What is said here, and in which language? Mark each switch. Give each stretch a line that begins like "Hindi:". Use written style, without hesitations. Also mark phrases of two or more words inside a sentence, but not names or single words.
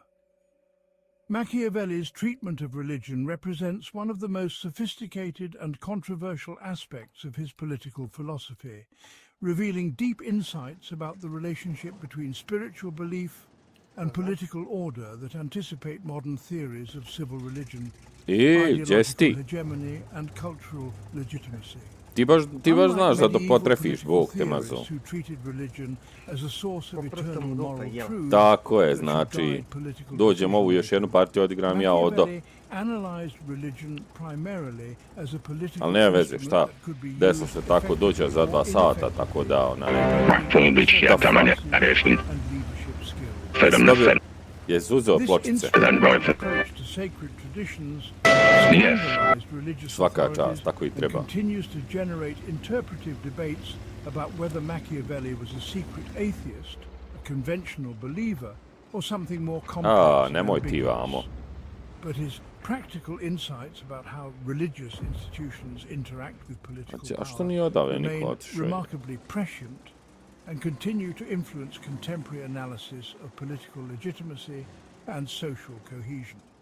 English: Machiavelli's treatment of religion represents one of the most sophisticated and controversial aspects of his political philosophy, revealing deep insights about the relationship between spiritual belief and political order that anticipate modern theories of civil religion, ideological hegemony and cultural legitimacy.
Serbian: Ti baš znaš da potrefiš, Bog te mazo. Tako je, znači, dođem ovu još jednu partiju, odigram ja odo. Ali nema veze, šta, desilo se tako, dođe za 2 sata, tako da, Jesi uzeo pločice? Svaka čast, tako i treba. Nemoj ti vamo.
English: Practical insights about how religious institutions interact with political power remain remarkably prescient and continue to influence contemporary analysis of political legitimacy and social cohesion.